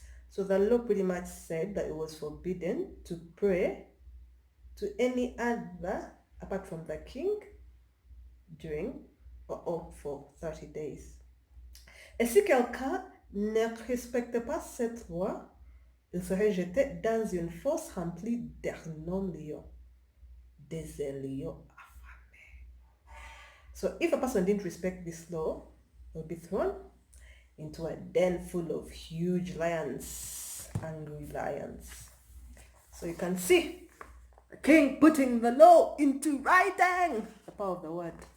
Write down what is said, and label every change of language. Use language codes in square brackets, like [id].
[en] So the law pretty much said that it was forbidden to pray to any other apart from the king during or for 30 days. [fr] Et si quelqu'un ne respecte pas cette loi, il serait jeté dans une fosse remplie d'énormes lions, des lions affamés. [en] So if a person didn't respect this law, they'll be thrown into a den full of huge lions, angry lions. So you can see the king putting the law into writing, the power of the word.